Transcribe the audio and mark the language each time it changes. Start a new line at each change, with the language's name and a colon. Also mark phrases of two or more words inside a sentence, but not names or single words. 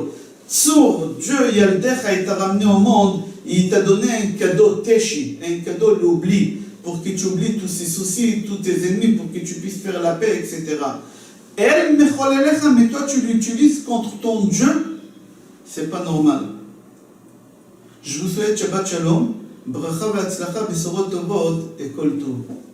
French: Tsur, Dieu, Yaldecha, il t'a ramené au monde, il t'a donné un cadeau, Teshi, un cadeau, l'oubli, pour que tu oublies tous ces soucis, tous tes ennemis, pour que tu puisses faire la paix, etc.
Hebrew: אל מחוללך,
French: mais toi, tu l'utilises contre ton Dieu, c'est pas normal. Je vous souhaite
Hebrew: שבת שלום, ברכה והצלחה, בשורות טובות
French: et
Hebrew: כל טוב.